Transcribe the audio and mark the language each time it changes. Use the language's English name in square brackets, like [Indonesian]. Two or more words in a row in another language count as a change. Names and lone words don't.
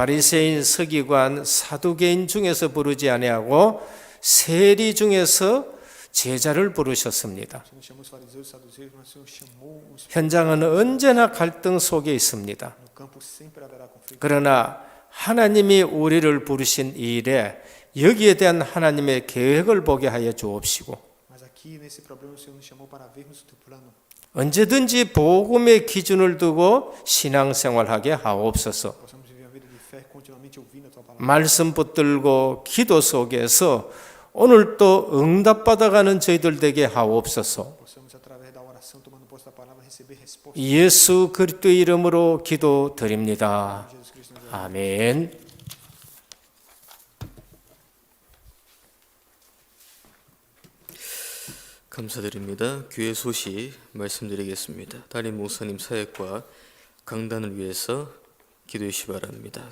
[Korean] 바리새인, 서기관, 사두개인 중에서 부르지 아니하고 세리 중에서 제자를 부르셨습니다. [Portuguese] o Senhor chamou os fariseus, os saduceus, mas o Senhor chamou os. [Korean] 현장은 언제나 갈등 속에 있습니다. [Portuguese] No campo sempre haverá conflito. [Korean] 그러나 하나님이 우리를 부르신 이 일에 여기에 대한 하나님의 계획을 보게 하여 주옵시고 [Portuguese] Mas aqui nesse problema o Senhor nos chamou para vermos o teu plano. [Korean] 언제든지 복음의 기준을 두고 신앙생활하게 하옵소서. [Portuguese] Possamos viver uma vida de fé continuamente ouvindo a tua palavra. [Korean] 말씀 붙들고 기도 속에서 오늘 또 응답받아가는 저희들 되게 하옵소서. [Portuguese] Possamos através da oração tomando posse da palavra receber resposta. [Korean] 예수 그리스도의 이름으로 기도드립니다. [Portuguese] Jesus Cristo nos [Korean] 아멘. 감사드립니다. 교회 소식 말씀드리겠습니다. 담임 목사님 사역과 강단을 위해서 기도해 주시기 바랍니다.